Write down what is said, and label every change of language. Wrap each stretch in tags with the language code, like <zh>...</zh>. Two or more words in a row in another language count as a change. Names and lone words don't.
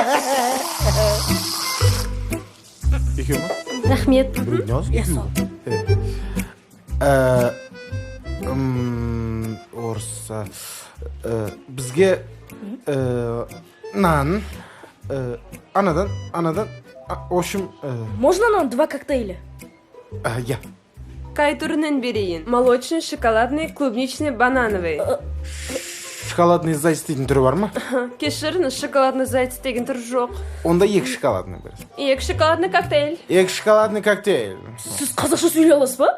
<kk>Екеу ма? Рахмет. Я сау. Орса. Бізге нан. Анадан.</kk> <ru>В общем... Можно нам 2 коктейля? Я.</ru> <kk>Қай түрінен берейін?</kk> <ru>Молочный, шоколадный, клубничный, банановый. Шоколадный зайц</ru> <kk>дейтін түрі бар ма? Кешіріңіз,</kk> <ru>шоколадный зайц</ru> <kk>деген түрі жоқ. Онда 2 шоколадный бересің.</kk> <ru>2 шоколадный коктейль. 2 шоколадный коктейль.</ru> <kk>Сіз қазақша сөйлей аласыз ба?</kk>